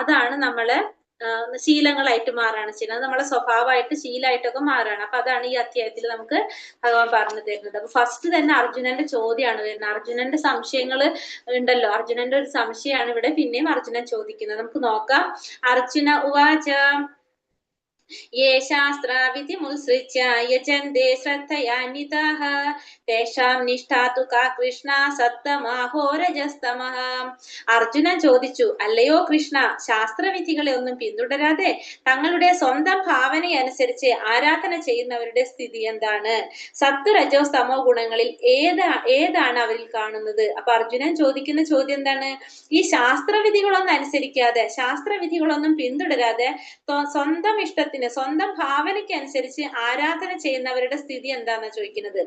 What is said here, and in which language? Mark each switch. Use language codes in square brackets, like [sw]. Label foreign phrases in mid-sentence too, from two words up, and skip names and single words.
[ml] അതാണ് നമ്മളെ ശീലങ്ങളായിട്ട് മാറാണ് ചെയ്യുന്നത്. അത് നമ്മളെ സ്വഭാവമായിട്ട് ശീലമായിട്ടൊക്കെ മാറാണ്. അപ്പൊ അതാണ് ഈ അധ്യായത്തിൽ നമുക്ക് ഭഗവാൻ പറഞ്ഞു തരുന്നത്. അപ്പൊ ഫസ്റ്റ് തന്നെ അർജുനന്റെ ചോദ്യമാണ് വരുന്നത്. അർജുനന്റെ സംശയങ്ങൾ ഉണ്ടല്ലോ, അർജുനന്റെ ഒരു സംശയമാണ് ഇവിടെ പിന്നെയും അർജുനൻ ചോദിക്കുന്നത്. നമുക്ക് നോക്കാം. [sa] अर्जुन उवाच ये शास्त्राविधिमुत्सृज्य यजन्ते श्रद्धयान्विताः तेषां निष्ठा तु का कृष्ण सत्तमाहो रजस्तमः. [ml] അർജുനൻ ചോദിച്ചു, അല്ലയോ കൃഷ്ണ, ശാസ്ത്രവിധികളെ ഒന്നും പിന്തുടരാതെ തങ്ങളുടെ സ്വന്തം ഭാവനയനുസരിച്ച് ആരാധന ചെയ്യുന്നവരുടെ സ്ഥിതി എന്താണ്? സത്ത് രജോസ് തമോ ഗുണങ്ങളിൽ ഏതാണ് അവരിൽ കാണുന്നത്? അപ്പൊ അർജുനൻ ചോദിക്കുന്ന ചോദ്യം എന്താണ്? ഈ ശാസ്ത്രവിധികളൊന്നും അനുസരിക്കാതെ, ശാസ്ത്രവിധികളൊന്നും പിന്തുടരാതെ സ്വന്തം ഇഷ്ടത്തിന്, സ്വന്തം ഭാവനയ്ക്ക് അനുസരിച്ച് ആരാധന ചെയ്യുന്നവരുടെ സ്ഥിതി എന്താന്നാ ചോദിക്കുന്നത്.